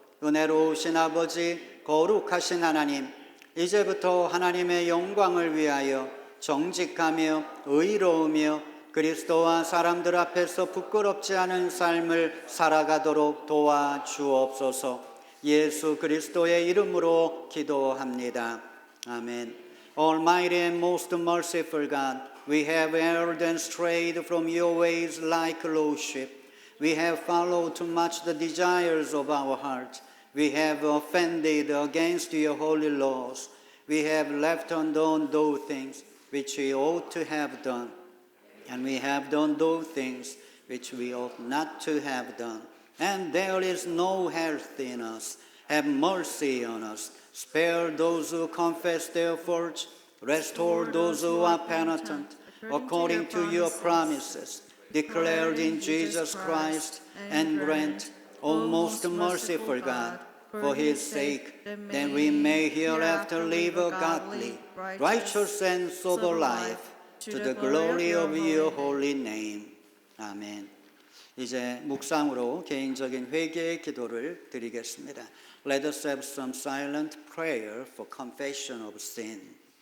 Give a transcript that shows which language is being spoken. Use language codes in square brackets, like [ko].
[ko] 은혜로우신 아버지, 거룩하신 하나님, 이제부터 하나님의 영광을 위하여 정직하며 의로우며 그리스도와 사람들 앞에서 부끄럽지 않은 삶을 살아가도록 도와주옵소서. 예수 그리스도의 이름으로 기도합니다. 아멘. [en] Almighty and most merciful God, we have erred and strayed from your ways like lost sheep. We have followed too much the desires of our heart. We have offended against your holy laws. We have left undone those things which we ought to have done. And we have done those things which we ought not to have done. And there is no health in us. Have mercy on us. Spare those who confess their faults. Restore those who are penitent, according to your promises, declared in Jesus Christ, and grant, O most merciful God, for his sake, that we may hereafter live a godly, righteous, and sober life, to the glory of your holy name. [ko] 아멘. 이제 묵상으로 개인적인 회개의 기도를 드리겠습니다. [en] Let us have some silent prayer for confession of sin.